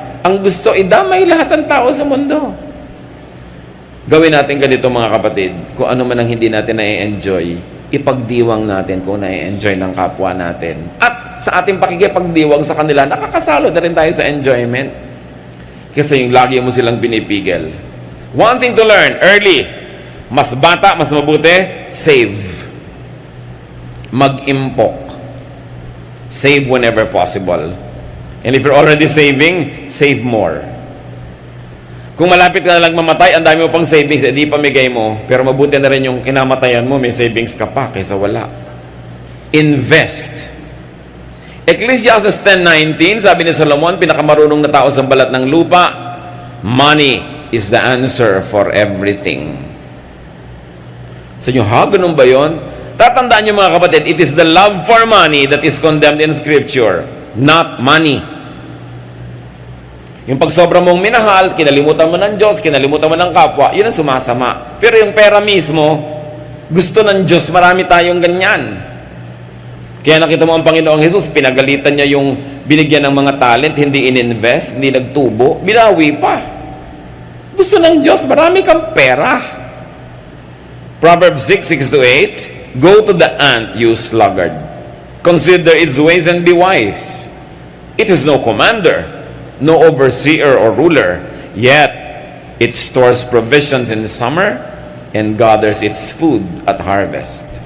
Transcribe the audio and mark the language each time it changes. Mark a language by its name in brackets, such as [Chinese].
[Filipino] Ang gusto, idamay lahat ng tao sa mundo. Gawin natin ganito mga kapatid, kung ano man ang hindi natin na-enjoy, ipagdiwang natin kung na-enjoy ng kapwa natin. At sa ating pakikipagdiwang sa kanila, nakakasalo na rin tayo sa enjoyment. Kasi yung lagi mo silang pinipigil. [English] One thing to learn, early. [Filipino] Mas bata, mas mabuti, [English] save. [Filipino] Mag-impok. [English] Save whenever possible. And if you're already saving, save more. [Filipino] Kung malapit ka na lang mamatay, ang dami mo pang savings, di pamigay mo. Pero mabuti na rin yung kinamatayan mo, may savings ka pa kaysa wala. Invest. Ecclesiastes 10:19, sabi ni Solomon, pinakamarunong na tao sa balat ng lupa, [English] money is the answer for everything. [Filipino] Sa inyo, ha? Ganun ba yun? Tatandaan niyo mga kapatid, [English] it is the love for money that is condemned in Scripture, not money. [Filipino] Yung pag sobra mong minahal, kinalimutan mo ng Diyos, kinalimutan mo ng kapwa, yun ang sumasama. Pero yung pera mismo, gusto ng Diyos, marami tayong ganyan. Kaya nakita mo ang Panginoong Jesus, pinagalitan niya yung binigyan ng mga talent, hindi ininvest, hindi nagtubo, binawi pa. Gusto ng Diyos, marami kang pera. [English] Proverbs 6:6-8, Go to the ant, you sluggard. Consider its ways and be wise. It is no commander, no overseer or ruler, yet it stores provisions in the summer and gathers its food at harvest.